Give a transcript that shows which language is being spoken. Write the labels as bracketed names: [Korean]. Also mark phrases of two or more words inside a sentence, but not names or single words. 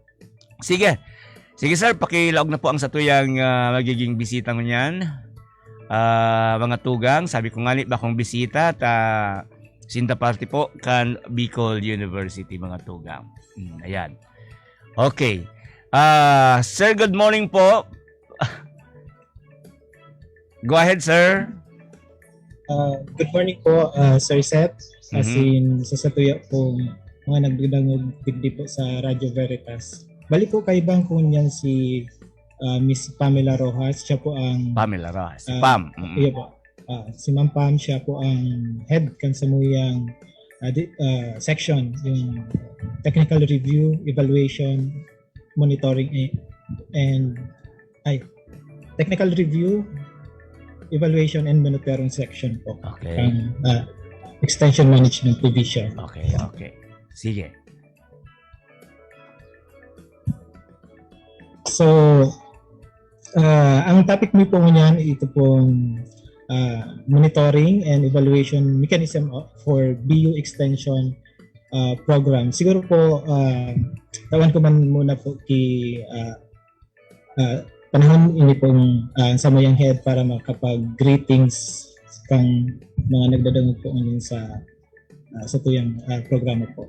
[Bikol] Sige sir, pakilaog na po ang satuyang magiging bisita mo niyan. Mga tugang, sabi ko nga ni bakong bisita, sinta party po kan Bicol University mga tugang. [Filipino] Ayan. Okay. Sir, [English] good morning [Filipino] po. [English] Go ahead, sir. Good morning po, Sir Seth. [Bikol] As in, sa tuya po, mga nagdudangog digdi po sa Radio Veritas. Bali po kay bang po niyan si Miss Pamela Rojas. Siya po ang... Pamela Rojas. Pam. Iya po. Si Ma'am Pam, siya po ang head kan sa muyang section, yung [English] technical review, evaluation, monitoring, and technical review, evaluation and monitoring section po. Okay. Ang extension management division. Okay. Sige. [Filipino] So, ang topic mo po niyan, ito pong [English] monitoring and evaluation mechanism for BU extension program. [Bikol] Siguro po, tawan ko man muna po panahon ini pong sa mayang head para makapag-greetings kang mga nagdadangog po ngayon sa tuyang programa po.